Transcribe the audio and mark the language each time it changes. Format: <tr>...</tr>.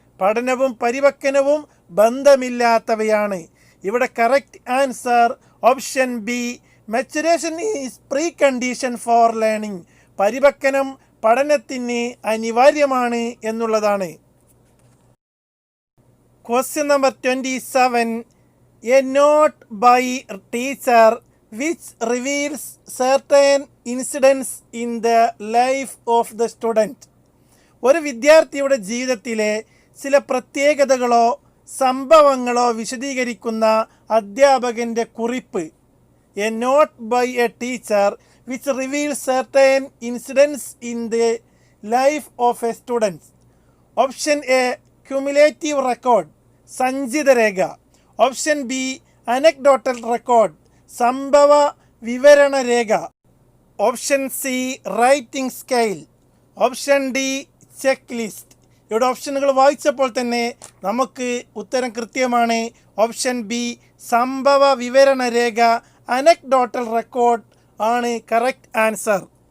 <ml>പഠനവും പരിപക്വനവും ബന്ധമില്ലാത്തവയാണ്. ഇവിടെ</ml> <en>Correct answer option B maturation is precondition for learning.</en> <ml>പരിപക്വനം പഠനത്തിന് അനിവാര്യമാണ് എന്നുള്ളതാണ്.</ml> <en>Question number 27. A note by teacher which reveals certain incidents in the life of the student.</en> <ml>ഒരു വിദ്യാർത്ഥിയുടെ ജീവിതത്തിലെ ചില പ്രത്യേകതകളോ സംഭവങ്ങളോ വിശദീകരിക്കുന്ന അധ്യാപകൻ്റെ കുറിപ്പ്.</ml> <en>A note by a teacher which reveals certain incidents in the life of a student. Option A cumulative record</en> <ml>Sanchita Rekha.</ml> <en>option B anecdotal record</en> <ml>സംഭവ വിവരണ രേഖ.</ml> <en>Option C rating scale option D checklist.</en> <ml>ഇവിടെ ഓപ്ഷനുകൾ വായിച്ചപ്പോൾ തന്നെ നമുക്ക് ഉത്തരം കൃത്യമാണ്. Option B സംഭവ വിവരണ രേഖ, anecdotal record ആണ്</ml> <en>Correct answer.</en>